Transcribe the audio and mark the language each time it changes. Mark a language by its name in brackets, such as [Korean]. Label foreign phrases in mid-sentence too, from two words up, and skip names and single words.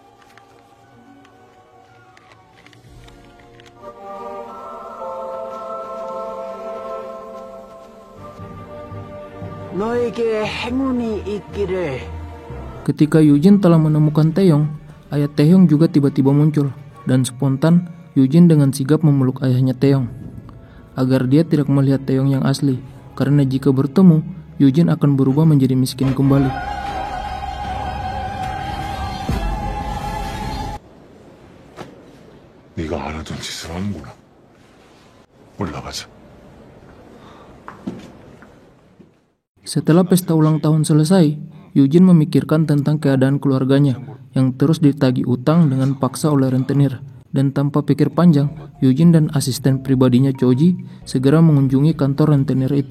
[Indonesian] Ketika Yujin telah menemukan Taeyong, ayah Taeyong juga tiba-tiba muncul, dan spontan Yujin dengan sigap memeluk ayahnya Taeyong agar dia tidak melihat Taeyong yang asli, karena jika bertemu, Yujin akan berubah menjadi miskin kembali. [Korean] 네가 알아둔 짓을 하는구나. 올라가자. [Indonesian] Setelah pesta ulang tahun selesai, Yujin memikirkan tentang keadaan keluarganya yang terus ditagih utang dengan paksa oleh rentenir. Dan tanpa pikir panjang, Yujin dan asisten pribadinya Choji segera mengunjungi kantor rentenir itu.